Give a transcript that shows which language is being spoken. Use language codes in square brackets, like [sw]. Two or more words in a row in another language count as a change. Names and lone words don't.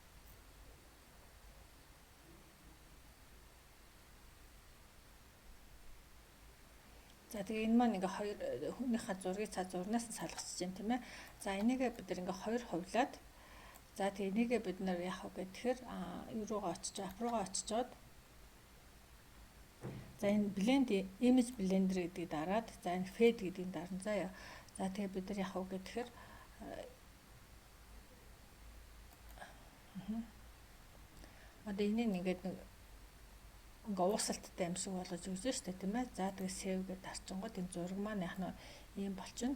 [mn] За тэгээ энэ маань ингээ хоёр хүнийхээ зургийг цаад зурнаас нь салгачиж байна тийм ээ. За энийгээ бид нар ингээ хоёр хувлаад за тэгээ энийгээ бид нар яах вэ гэхээр юу руугаа очиж ап руугаа очичоод за энэ [en] blend image blender [mn] гэдгийг дараад за энэ fade гэдгийг дарна заяа. За тэгээ бид нар яах вэ гэхээр одоо энийг ингээд нэг ингээ уусалттай юм шиг болгож өгсөн шүү дээ тийм ээ. За тэгээ save гэдээ дарчингууд энэ зураг маань яг нь ийм болчихно.